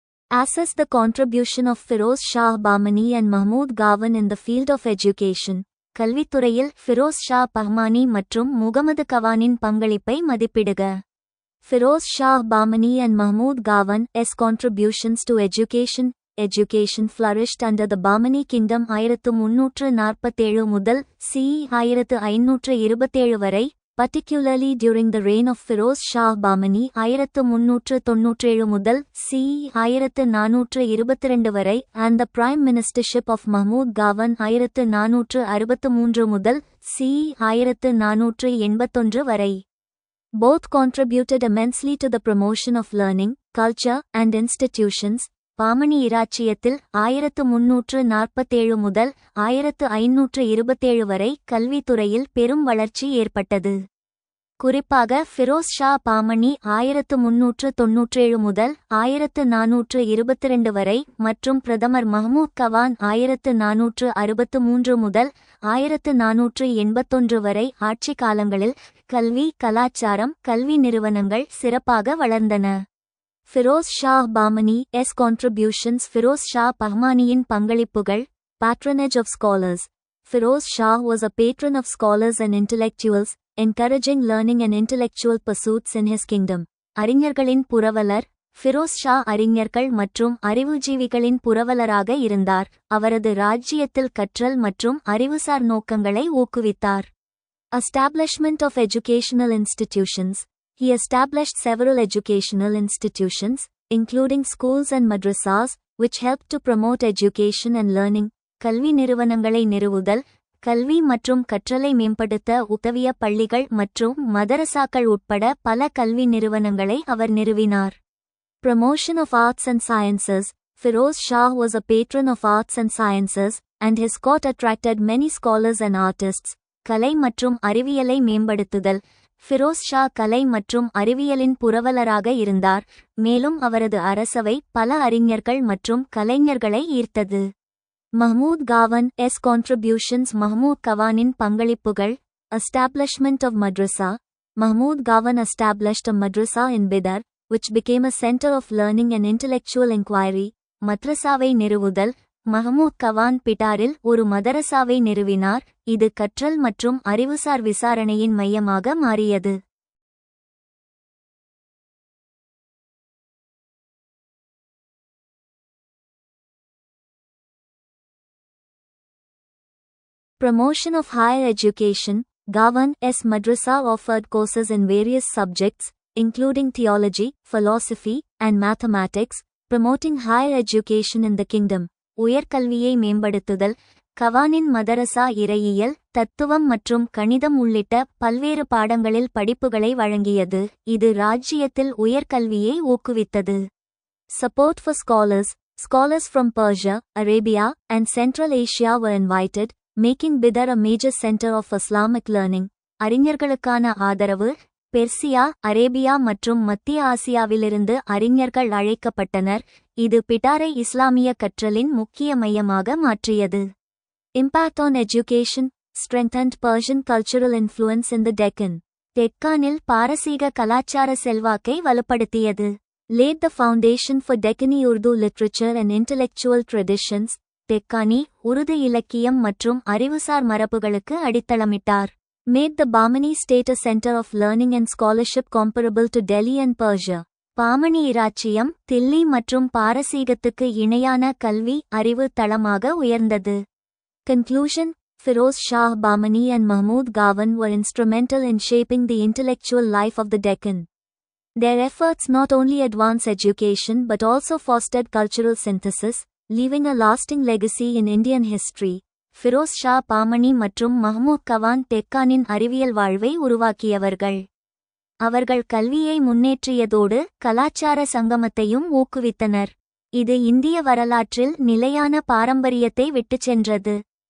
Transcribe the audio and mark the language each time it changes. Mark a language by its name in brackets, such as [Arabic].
[English] Assess the contribution of Firoz Shah Bahmani and Mahmud Gawan in the field of education. [Tamil] கல்வித்துறையில் ஃபிரோஸ் ஷா பஹ்மானி மற்றும் முகமது கவானின் பங்களிப்பை மதிப்பிடுக. [English] Firoz Shah Bahmani and Mahmud Gawan's contributions to education. Education flourished under the Bahmani kingdom 1347 [Tamil] முதல் [English] c. 1527 [Tamil] வரை, [English] particularly during the reign of Firoz Shah Bahmani 1397 [Tamil] முதல் [English] c. 1422 [Tamil] வரை [English] and the prime ministership of Mahmud Gawan 1463 [Tamil] முதல் [English] c. 1481 [Tamil] வரை. [English] Both contributed immensely to the promotion of learning, culture, and institutions. [Tamil] Pamani இராச்சியத்தில் 1347 முதல் 1527 வரை கல்வித்துறையில் பெரும் வளர்ச்சி ஏற்பட்டது. குறிப்பாக ஃபிரோஸ் ஷா பாமணி 1397 முதல் 1422 வரை மற்றும் பிரதமர் மஹ்மூத் கவான் 1463 முதல் 1481 வரை ஆட்சி காலங்களில் கல்வி, கலாச்சாரம், கல்வி நிறுவனங்கள் சிறப்பாக வளர்ந்தன. [English] Firoz Shah Bahmani S contributions. [Tamil] ஃபிரோஸ் ஷா பஹ்மானியின் பங்களிப்புகள். [English] Patronage of scholars. Firoz Shah was a patron of scholars and intellectuals, encouraging learning and intellectual pursuits in his kingdom. [Tamil] அறிஞர்களின் புரவலர். ஃபிரோஸ் ஷா அறிஞர்கள் மற்றும் அறிவுஜீவிகளின் புரவலராக இருந்தார். அவரது ராஜ்ஜியத்தில் கற்றல் மற்றும் அறிவுசார் நோக்கங்களை ஊக்குவித்தார். [English] Establishment of educational institutions. He established several educational institutions, including schools and madrasas, which helped to promote education and learning. [Tamil] கல்வி நிறுவனங்களை நிறுவுதல், கல்வி மற்றும் கற்றலை மேம்படுத்த உதவிய பள்ளிகள் மற்றும் மதரசாக்கள் உட்பட பல கல்வி நிறுவனங்களை அவர் நிறுவினார். [English] Promotion of arts and sciences. Firoz Shah was a patron of arts and sciences, and his court attracted many scholars and artists. [Tamil] கலை மற்றும் அறிவியலை மேம்படுத்துதல். ஃபிரோஸ் ஷா கலை மற்றும் அறிவியலின் புரவலராக இருந்தார், மேலும் அவரது அரசவை பல அறிஞர்கள் மற்றும் கலைஞர்களை ஈர்த்தது. [English] Mahmoud காவன் S contributions. [Tamil] மஹ்மூத் கவானின் பங்களிப்புகள். [English] Establishment of madrasa. Mahmud Gawan established a madrasa in Bidar, which became a center of learning and intellectual inquiry. [Tamil] மத்ரசாவை நிறுவுதல். மஹமூத் கவான் பிட்டாரில் ஒரு மதரசாவை நிறுவினார், இது கற்றல் மற்றும் அறிவுசார் விசாரணையின் மையமாக மாறியது. [English] Promotion of higher education. Gawan S. Madrasa offered courses in various subjects, including theology, philosophy, and mathematics, promoting higher education in the kingdom. [Tamil] உயர்கல்வியை மேம்படுத்துதல். கவானின் மதரசா இறையியல், தத்துவம் மற்றும் கணிதம் உள்ளிட்ட பல்வேறு பாடங்களில் படிப்புகளை வழங்கியது, இது ராஜ்ஜியத்தில் உயர்கல்வியை ஊக்குவித்தது. [English] Support for scholars. Scholars from Persia, Arabia, and Central Asia were invited, making Bidar a major center of Islamic learning. [Tamil] அறிஞர்களுக்கான ஆதரவு. பெர்சியா, அரேபியா மற்றும் மத்திய ஆசியாவிலிருந்து அறிஞர்கள் அழைக்கப்பட்டனர், இது பிட்டாரை இஸ்லாமிய கற்றலின் முக்கிய மையமாக மாற்றியது. [English] Impact on education. Strengthened Persian cultural influence in the Deccan. [Tamil] டெக்கானில் பாரசீக கலாச்சார செல்வாக்கை வலுப்படுத்தியது. [English] Laid the foundation for Deccani Urdu literature and intellectual traditions. [Tamil] Deccani, Urdu இலக்கியம் மற்றும் அறிவுசார் மரபுகளுக்கு அடித்தளமிட்டார். [English] Made the Bahmani state a center of learning and scholarship comparable to Delhi and Persia. [Tamil] Pamani இராச்சியம் தில்லி மற்றும் பாரசீகத்துக்கு இணையான கல்வி அறிவு தளமாக உயர்ந்தது. Conclusion. [English] Firoz Shah Bahmani and Mahmud Gawan were instrumental in shaping the intellectual life of the Deccan. Their efforts not only advanced education but also fostered cultural synthesis, leaving a lasting legacy in Indian history. [Tamil] Firoz Shah Pamani மற்றும் Mahmoud Gawan டெக்கானின் அறிவியல் வாழ்வை உருவாக்கியவர்கள். அவர்கள் கல்வியை முன்னேற்றியதோடு கலாச்சார சங்கமத்தையும் ஊக்குவித்தனர். இது இந்திய வரலாற்றில் நிலையான பாரம்பரியத்தை விட்டுச் சென்றது.